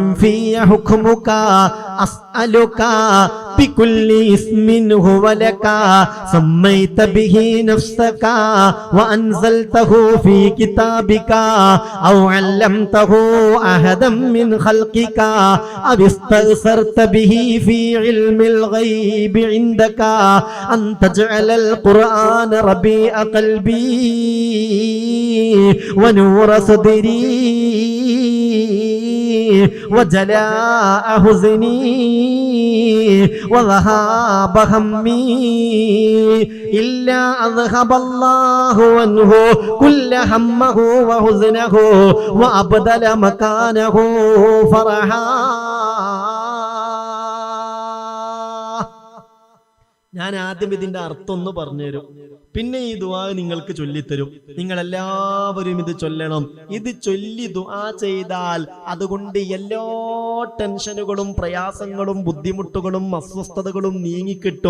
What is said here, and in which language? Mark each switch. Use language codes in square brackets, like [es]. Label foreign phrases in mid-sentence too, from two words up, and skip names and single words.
[ar] في حكمك أسألك بكل اسم هو لك سميت به نفسك وأنزلته في كتابك أو علمته أحدا من خلقك أو استأثرت به في علم الغيب عندك أن تجعل القرآن ربيع قلبي ونور صدري وجلاء حزني وذهاب همي إلا أذهب الله عنه كل همه وحزنه وأبدل مكانه فرحا. [ml] ഞാൻ ആദ്യം ഇതിന്റെ അർത്ഥം ഒന്ന് പറഞ്ഞുതരും, പിന്നെ ഈ ദുആ നിങ്ങൾക്ക് ചൊല്ലിത്തരും. നിങ്ങൾ എല്ലാവരും ഇത് ചൊല്ലണം. ഇത് ചൊല്ലി ദുആ ചെയ്താൽ അതുകൊണ്ട് എല്ലാ ടെൻഷനുകളും പ്രയാസങ്ങളും ബുദ്ധിമുട്ടുകളും അസ്വസ്ഥതകളും നീങ്ങിക്കിട്ടും.